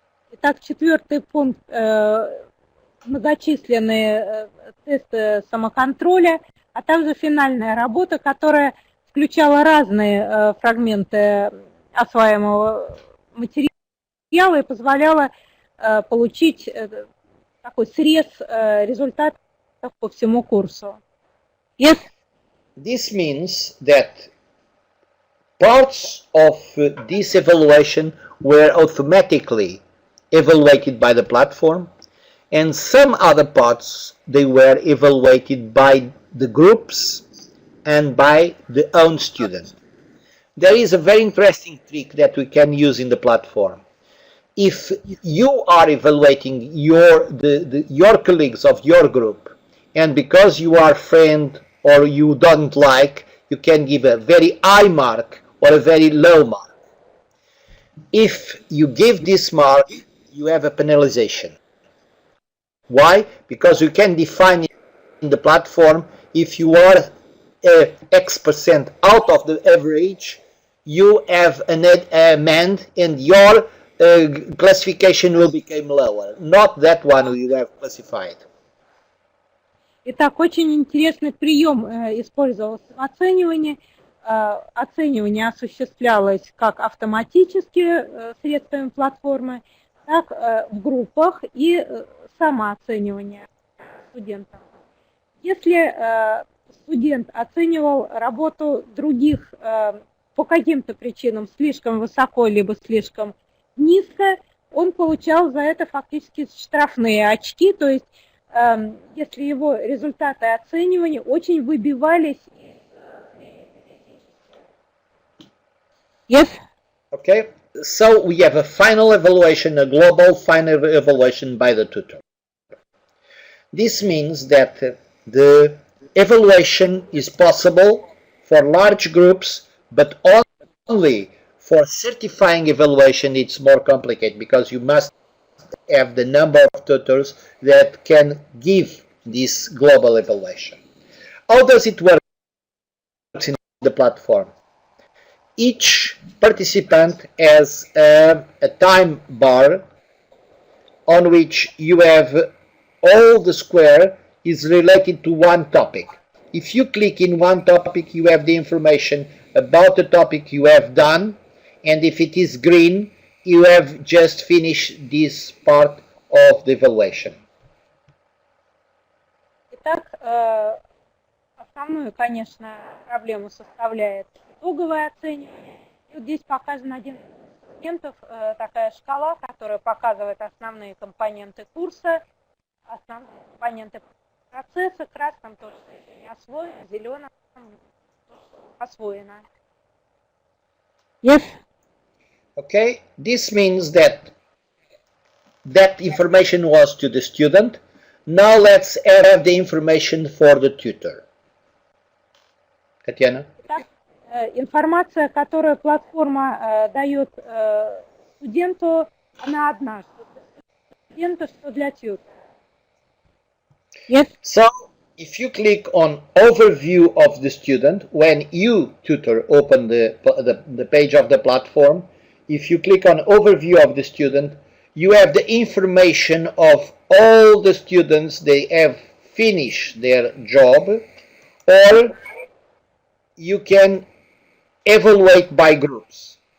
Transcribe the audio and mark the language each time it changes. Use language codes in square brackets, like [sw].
[ru] Итак, 4-й пункт многочисленные тесты самоконтроля, а также финальная работа, которая включала разные фрагменты осваиваемого материала и позволяла получить такой срез результатов по всему курсу. [en] Yes? This means that parts of this evaluation were automatically evaluated by the platform, and some other parts they were evaluated by the groups and by the own student. There is a very interesting trick that we can use in the platform. If you are evaluating your colleagues of your group, and because you are friend or you don't like, you can give a very high mark or a very low mark. If you give this mark, you have a penalization. Why? Because you can define in the platform, if you are X% out of the average, you have an amend and your classification will become lower, not that one you have classified. [ru] Итак, очень интересный прием использовался в оценивании. Оценивание осуществлялось как автоматически средствами платформы, так в группах и самооценивание студентов. Если студент оценивал работу других по каким-то причинам слишком высоко либо слишком низко, он получал за это фактически штрафные очки, то есть если его результаты оценивания очень выбивались. [en] Yes? Okay, so we have a final evaluation, a global final evaluation by the tutor. This means that the evaluation is possible for large groups, but only for certifying evaluation it's more complicated, because you must have the number of tutors that can give this global evaluation. How does it work in the platform? Each participant has a time bar on which you have all the square is related to one topic. If you click in one topic, you have the information about the topic you have done, and if it is green, you have just finished this part of the evaluation. [ru] Итак, основную, конечно, проблему составляет итоговое оценивание. И вот здесь показан один из инструментов, такая шкала, которая показывает основные компоненты курса, основные компоненты процесса. Красным то, что еще не освоено, зеленым то, что освоено. [en] Yes. Okay, this means that information was to the student. Now let's have the information for the tutor. [ru] Татьяна? Информация, которую платформа дает студенту, она одна, что для студента, что для тьютера. Yes? [en] So if you click on overview of the student, when you, tutor, open the page of the platform, if you click on overview of the student, you have the information of all the students they have finished their job, or you can evaluate by groups.